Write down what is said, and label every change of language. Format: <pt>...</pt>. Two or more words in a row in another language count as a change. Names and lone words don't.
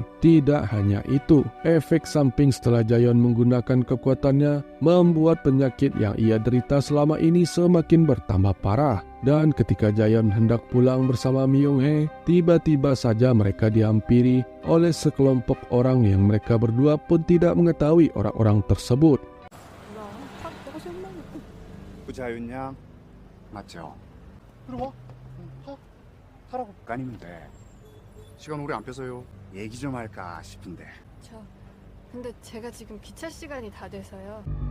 <id>Tidak hanya itu, efek samping setelah Jaeyeon menggunakan kekuatannya membuat penyakit yang ia derita selama ini semakin bertambah parah. Dan ketika Jaeyeon hendak pulang bersama Myung-hee, tiba-tiba saja mereka dihampiri oleh sekelompok orang yang mereka berdua pun tidak mengetahui orang-orang tersebut.</id> <ko>구자윤양 맞죠? 들어와. 타라고. 까니면 돼. 시간 오래 안 뺏어요. 얘기 좀 할까 싶은데. 근데 제가 지금 기차 시간이 다 돼서요.</ko>